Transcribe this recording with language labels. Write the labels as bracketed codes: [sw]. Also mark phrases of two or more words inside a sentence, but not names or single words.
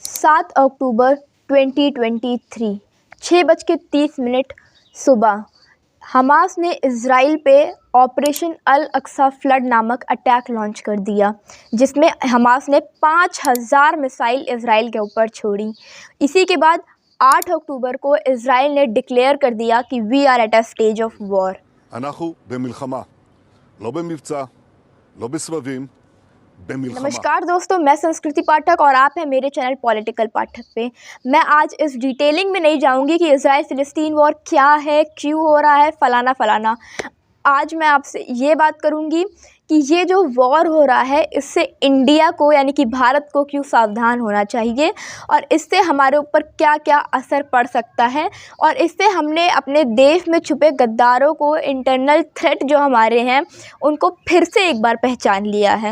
[hi] 7 अक्टूबर 2023 6:30 सुबह हमास ने इज़राइल पे ऑपरेशन अल अक्सा फ्लड नामक [en] attack launch [hi] कर दिया, जिसमें हमास ने 5000 मिसाइल इज़राइल के ऊपर छोड़ी। इसी के बाद 8 अक्टूबर को इज़राइल ने डिक्लेयर कर दिया कि [en] we are at a stage of war. [he] אנחנו במלחמה, לא במבצע, לא בסבבים, במלחמה। [hi] नमस्कार दोस्तों, मैं संस्कृति पाठक और आप हैं मेरे चैनल पॉलिटिकल पाठक पे। मैं आज इस डिटेलिंग में नहीं जाऊंगी कि इज़राइल फ़िलिस्तीन वॉर क्या है, क्यों हो रहा है, फलाना। आज मैं आपसे ये बात करूंगी कि ये जो वॉर हो रहा है इससे इंडिया को यानी कि भारत को क्यों सावधान होना चाहिए और इससे हमारे ऊपर क्या क्या असर पड़ सकता है और इससे हमने अपने देश में छुपे गद्दारों को, [en] internal threat [hi] जो हमारे हैं उनको फिर से एक बार पहचान लिया है।